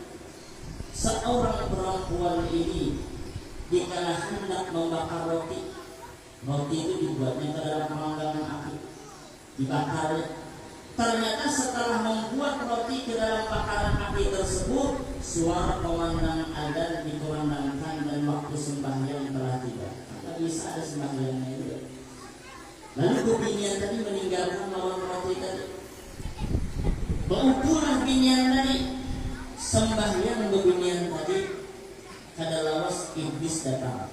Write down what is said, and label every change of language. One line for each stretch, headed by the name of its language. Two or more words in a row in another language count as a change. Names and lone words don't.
Indonesian: Seorang perempuan ini dikala hendak membakar roti. Roti itu dibuatnya ke dalam pemanggangan api, dibakar. Ternyata setelah membuat roti ke dalam bakaran api tersebut, suara pemandangan adzan dikumandangkan dan waktu sembahyang telah tiba. Maka bisa ada sembahyangnya juga. Lalu binian tadi meninggalkan lawan roti tadi. Berukuran binian tadi, sembahyang binian tadi,
Banjar: kada lawas
Indonesian: iblis datang.